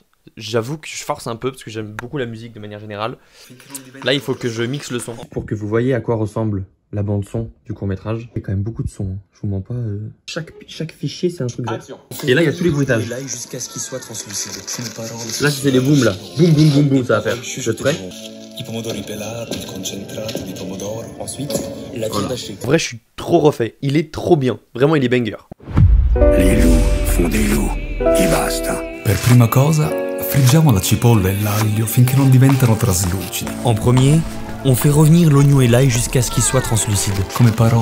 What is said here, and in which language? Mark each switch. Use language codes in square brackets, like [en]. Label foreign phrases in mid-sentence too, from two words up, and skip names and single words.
[fr] J'avoue que je force un peu parce que j'aime beaucoup la musique de manière générale. Là il faut que je mixe le son pour que vous voyez à quoi ressemble la bande son du court-métrage. Il y a quand même beaucoup de sons, hein. Je vous mens pas. Chaque fichier c'est un truc de... Et là il y a tous les bruitages. Là c'est les booms là. Boum boum boum boum ça va faire. Je te prêt. [it] I pomodori pelati, il concentrato di pomodoro. [fr] Ensuite, la viande hachée. En vrai, je suis trop refait. Il est trop bien. Vraiment, il est banger. Les loups font des loups. [it] E basta. Per prima cosa, friggiamo la cipolla e l'aglio finché non diventano traslucidi. [fr] En premier, on fait revenir l'oignon et l'ail jusqu'à ce qu'ils soient translucides. [it] Come parole